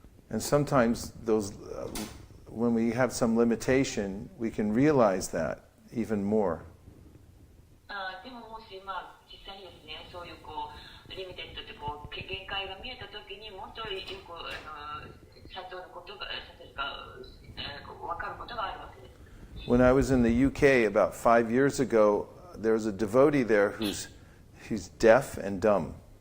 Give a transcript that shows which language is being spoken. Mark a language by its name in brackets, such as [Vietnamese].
[English] And sometimes those, when we have some limitation, we can realize that even more. [Japanese] でももし実際にですね、そういうリミテッドって限界が見えたときにもっとよく社長のことが分かることがあるわけです。 [English] When I was in the UK about 5 years ago, there was a devotee there he's deaf and dumb.